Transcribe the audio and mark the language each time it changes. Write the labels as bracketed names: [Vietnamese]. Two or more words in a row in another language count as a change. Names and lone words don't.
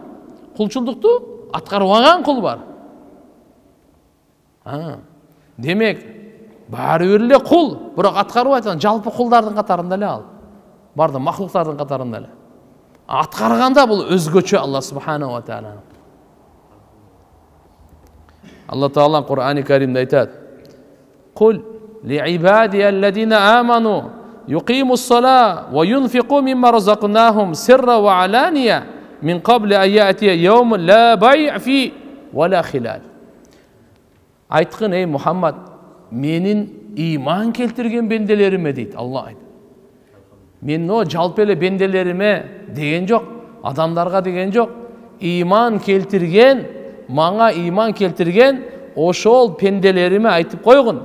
[Kyrgyz] Кулчулдукту аткарбаган кул бар. Демек баары бир эле кул, бирок аткарбайт, жалпы кулдардын катарында эле ал. Барды махлуктардын катарында эле. Аткарганда бул өзгөчө Алла [Arabic] سبحانه وتعالى. [Kyrgyz] Алла Таала Кур'ани Каримде айтат: [Arabic] "قل لعبادي الذين آمنوا يقيموا الصلاة وينفقوا مما رزقناهم سرا وعلانية من قبل أن يأتي يوم لا بيع فيه ولا خلال." [Kyrgyz] Айткын, ey Мухаммад, менин иман келтирген бенделериме дейт Алла айт. Мен о жалпы эле бенделериме деген жок, адамдарга деген жок. Иман келтирген, мага иман келтирген ошол пенделериме айтып койгун.